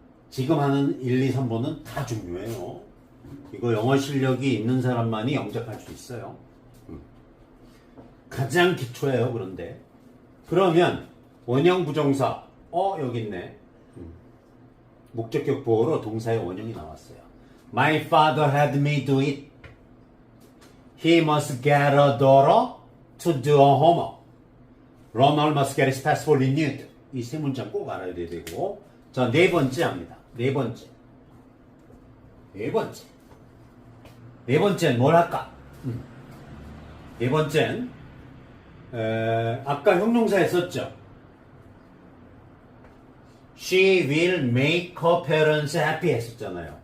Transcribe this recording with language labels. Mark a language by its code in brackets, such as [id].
[ko] 지금 하는 1, 2, 3번은 다 중요해요. 이거 영어 실력이 있는 사람만이 영작할 수 있어요. 가장 기초예요. 그런데 그러면 원형 부정사 여기 있네. 목적격 보호로 동사의 원형이 나왔어요. [en] My father had me do it. He must get a daughter to do a homework. Ronald must get his passport renewed. [ko] 이 세 문장 꼭 알아야 되고. 자, 네 번째 합니다. 네 번째는 뭘 할까? 네 번째는 아까 형용사 했었죠. [en] She will make her parents happy [ko] 했었잖아요.